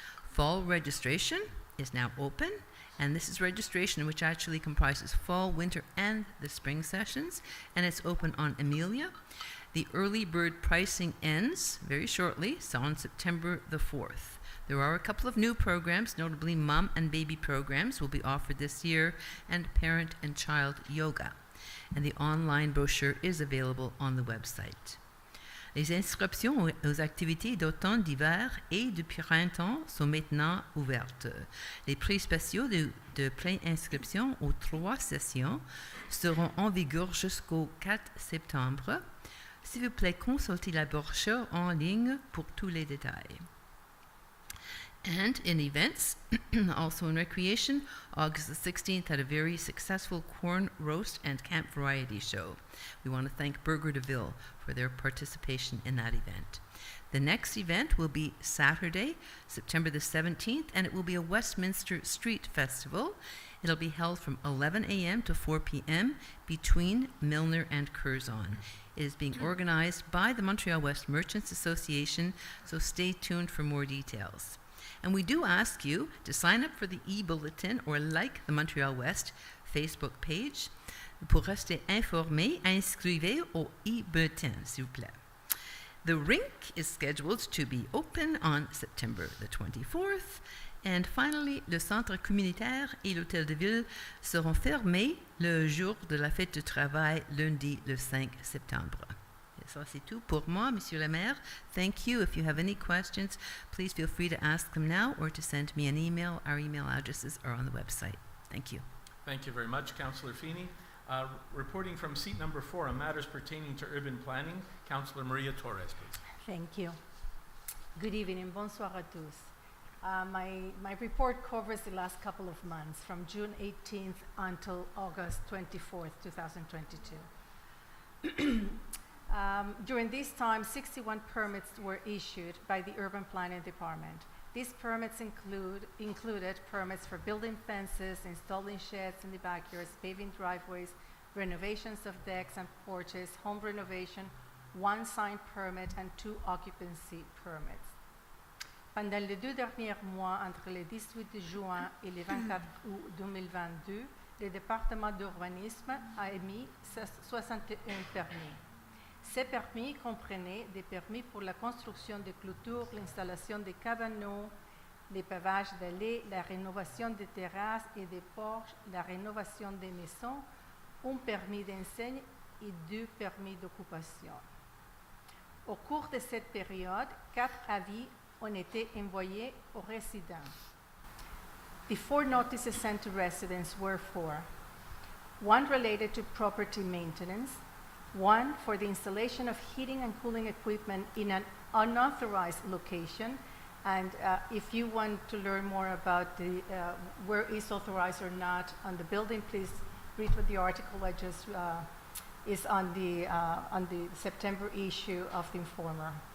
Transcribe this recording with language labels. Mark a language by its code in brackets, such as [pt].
[en] Fall registration is now open, and this is registration which actually comprises fall, winter, and the spring sessions, and it's open on Amelia. The early bird pricing ends very shortly, so on September the 4th. There are a couple of new programs, notably mom and baby programs will be offered this year, and parent and child yoga. And the online brochure is available on the website. [fr] Les inscriptions aux activités d'automne, d'hiver et de printemps sont maintenant ouvertes. Les prix spéciaux de pré-inscription aux 3 sessions seront en vigueur jusqu'au 4 septembre. S'il vous plaît, consultez la brochure en ligne pour tous les détails. [en] And in events, also in recreation, August the 16th had a very successful corn roast and camp variety show. We want to thank Burger de Ville for their participation in that event. The next event will be Saturday, September the 17th, and it will be a Westminster Street Festival. It'll be held from 11 a.m. to 4 p.m. between Milner and Curzon. It is being organized by the Montreal-Ouest Merchants Association, so stay tuned for more details. And we do ask you to sign up for the e-bulletin or like the Montreal-Ouest Facebook page. [fr] Pour rester informé, inscrivez au e-bulletin, s'il vous plaît. [en] The rink is scheduled to be open on September the 24th. And finally, [fr] le centre communautaire et l'hôtel de ville seront fermés le jour de la fête du travail, lundi le 5 septembre. Et ça, c'est tout pour moi, Monsieur le maire. [en] Thank you. If you have any questions, please feel free to ask them now or to send me an email. Our email addresses are on the website. Thank you. Thank you very much, Councillor Feeney. Reporting from seat number 4 on matters pertaining to urban planning, Councillor Maria Torres, please. Thank you. Good evening. [fr] Bonsoir à tous. [en] My report covers the last couple of months, from June 18th until August 24th, 2022. During this time, 61 permits were issued by the Urban Planning Department. These permits included permits for building fences, installing sheds in the backyards, paving driveways, renovations of decks and porches, home renovation, 1 sign permit, and 2 occupancy permits. [fr] Pendant les 2 derniers mois, entre le 18 juin et le 24 août 2022, le département d'urbanisme a émis 61 permis. Ces permis comprenaient des permis pour la construction de clôtures, l'installation de cabanos, le pavage d'allées, la rénovation des terrasses et des porches, la rénovation des maisons, un permis d'enseigne et 2 permis d'occupation. Au cours de cette période, 4 avis ont été envoyés aux résidents. [en] The 4 notices sent to residents were for: 1 related to property maintenance, 1 for the installation of heating and cooling equipment in an unauthorized location, and if you want to learn more about the where is authorized or not on the building, please read what the article I just is on the September issue of the Informer.